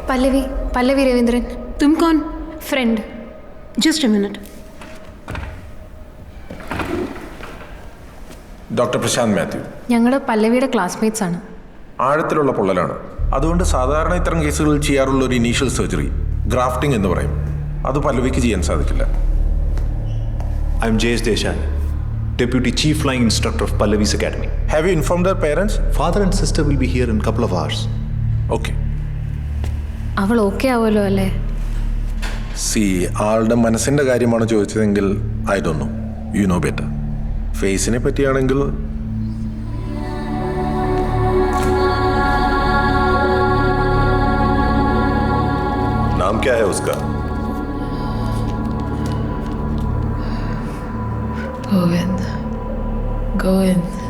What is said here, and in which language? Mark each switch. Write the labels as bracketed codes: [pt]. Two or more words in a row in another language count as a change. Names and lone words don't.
[hi] पल्लवी पल्लवी रविंद्रन। तुम कौन? फ्रेंड। [en] Just a minute. [ml] ഡോക്ടർ പ്രശാന്ത് മാത്യു. ഞങ്ങൾ പല്ലവിയുടെ ക്ലാസ്മേറ്റ്സ് ആണ്. ആഴത്തിലുള്ള പൊള്ളലാണ്. അതുകൊണ്ട് സാധാരണ ഇത്തരം കേസുകളിൽ ചെയ്യാറുള്ള ഒരു [en] initial surgery grafting [ml] എന്ന് പറയും. അത് പല്ലവിക്ക് ചെയ്യാൻ സാധിക്കില്ല. [en] I am ജയേഷ് ദേശായി, Deputy Chief Flying Instructor of Pallavi's Academy. Have you informed their parents? Father and sister will be here in a couple of hours. Okay. [ml] അവൾ ഓക്കെ ആവുമല്ലോ അല്ലേ? സി, ആളുടെ മനസ്സിൻ്റെ കാര്യമാണ് ചോദിച്ചതെങ്കിൽ [en] I don't know, you know better. [ml] ഫേസിനെ പറ്റിയാണെങ്കിൽ [hi] नाम क्या है उसका? गोविंद। गोविंद।